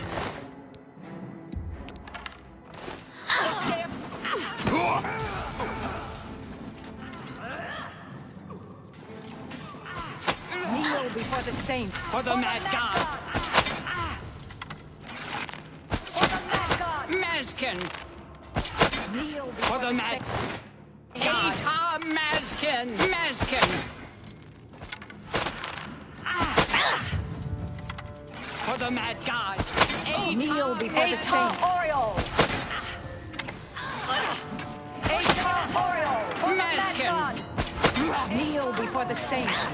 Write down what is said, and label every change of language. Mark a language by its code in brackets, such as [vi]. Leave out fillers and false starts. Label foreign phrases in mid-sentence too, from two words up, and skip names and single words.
[en] Kneel before the saints. For the Mad God! For the Mad God. Mazkin! Kneel For before the the mad God. [eu] Eta Mazkin! Mazkin! [en] For the mad god! Kneel before the saints. Oriole! Oriole! For the mad Mazkin! God. Kneel before the saints.